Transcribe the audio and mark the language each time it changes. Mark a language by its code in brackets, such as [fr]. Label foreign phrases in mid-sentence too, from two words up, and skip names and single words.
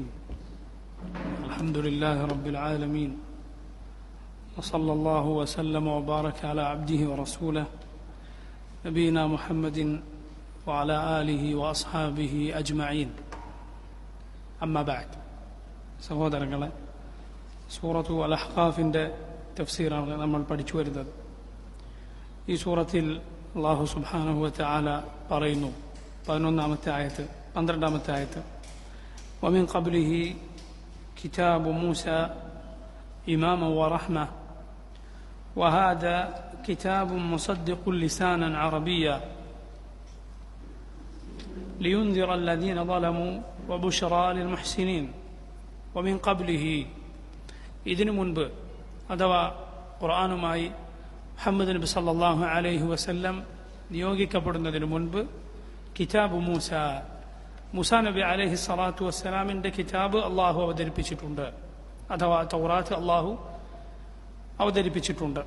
[ar] الحمد لله رب العالمين، وصلى الله وسلم وبارك على عبده ورسوله نبينا محمد وعلى آله وأصحابه أجمعين. أما بعد. [ml] സഹോദരങ്ങളെ, സൂറത്തു അൽ അഹ്ഖാഫിൻ്റെ തഫ്സീറാണ് നമ്മൾ പഠിച്ചു വരുന്നത്. ഈ സൂറത്തിൽ [ar] الله سبحانه وتعالى [ml] പറയുന്നു, 11-ാമത്തെ ആയത്ത് 12-ാമത്തെ ആയത്ത്, [ar] ومن قبله كتاب موسى إماما ورحمة وهذا كتاب مصدق لسانا عربيا لينذر الذين ظلموا وبشرى للمحسنين. ومن قبله [ml] ഇതിനു മുൻപ് അഥവാ ഖുർആനുമായി മുഹമ്മദ് നബി [ar] صلى الله عليه وسلم [ml] നിയോഗിക്കപ്പെടുന്നതിന് മുൻപ് കിതാബ് മൂസ നബി [ar] عليه الصلاة [ml] വസ്സലാമിൻ്റെ കിതാബ് അള്ളാഹു അവതരിപ്പിച്ചിട്ടുണ്ട്, അഥവാ തൗറാത്ത് അള്ളാഹു അവതരിപ്പിച്ചിട്ടുണ്ട്.